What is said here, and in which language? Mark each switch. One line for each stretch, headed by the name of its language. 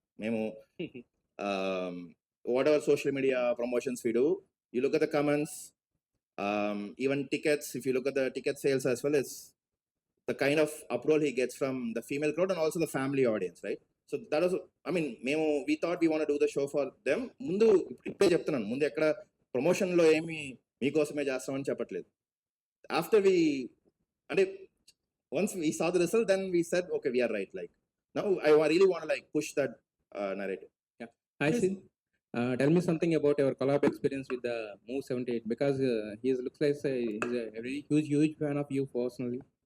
English: Memo, whatever social media promotions we do, you look at the comments, Even tickets, if you look at the ticket sales as well, it's the kind of uproar he gets from the female crowd and also the family audience, right? So that was, I mean, we thought we want to do the show for them.
Telugu: ముందు ఇప్పుడే చెప్తున్నాను, ముందు ఎక్కడ ప్రమోషన్లో ఏమి మీకోసమే చేస్తామని చెప్పట్లేదు.
English: After we, and once we saw the result, then we said, okay, we are right. Like now, I really want to like push that narrative. Yeah, I see. Tell me something about your collab experience with the Move 78, because he looks like he's a very huge fan of you personally.